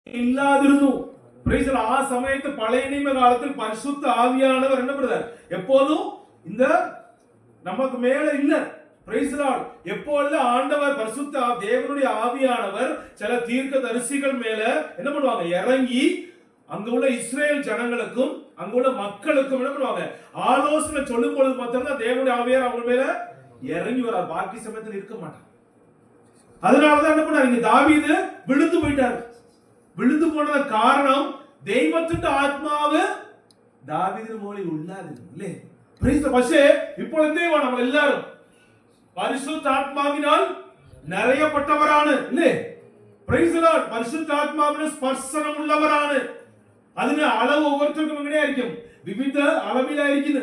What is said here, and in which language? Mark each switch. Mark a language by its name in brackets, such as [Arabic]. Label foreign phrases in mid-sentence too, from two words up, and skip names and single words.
[Malayalam] ഇല്ലാതിരുന്നു. ആ സമയത്ത് പഴയ നിയമ കാലത്തിൽ പരിശുദ്ധ ആവിയാനവർ എന്നപ്പെടുതാർ [Tamil] எப்போதும் இந்த நமக்கு மேல இல்ல. எப்பொழுதும் ஆண்டவர் பரிசுத்த தேவனுடைய ஆவியானவர் சில தீர்க்க தரிசிகள் மேல என்ன பண்ணுவாங்க, இறங்கி அங்க உள்ள இஸ்ரேல் ஜனங்களுக்கும் அங்க உள்ள மக்களுக்கும் என்ன பண்ணுவாங்க, ஆலோசனை சொல்லும் பொழுது மாத்திரம் தேவனுடைய ஆவியார் அவங்க மேல இறங்கி வரார். பாக்கி சமயத்தில் இருக்க மாட்டார். அதனாலதான் என்ன பண்ணாரு, இங்க தாவீது விழுந்து போயிட்டாரு. விழுந்து போனது காரணம் [Malayalam] ദൈവത്തിന്റെ ആത്മാവ് ദാവീദിന് മുകളിൽ ഉണ്ടായിരുന്നു അല്ലേ. പക്ഷേ ഇപ്പോൾ എന്ത് ചെയ്യുവാ, നമ്മൾ എല്ലാവരും പരിശുദ്ധാത്മാവിനാൽ നിറയപ്പെട്ടവരാണ് അല്ലേ. പരിശുദ്ധാത്മാവിന് സ്പർശനമുള്ളവരാണ്. അതിന് അളവ് ഓരോരുത്തർക്കും എങ്ങനെയായിരിക്കും, വിവിധ അളവിലായിരിക്കും.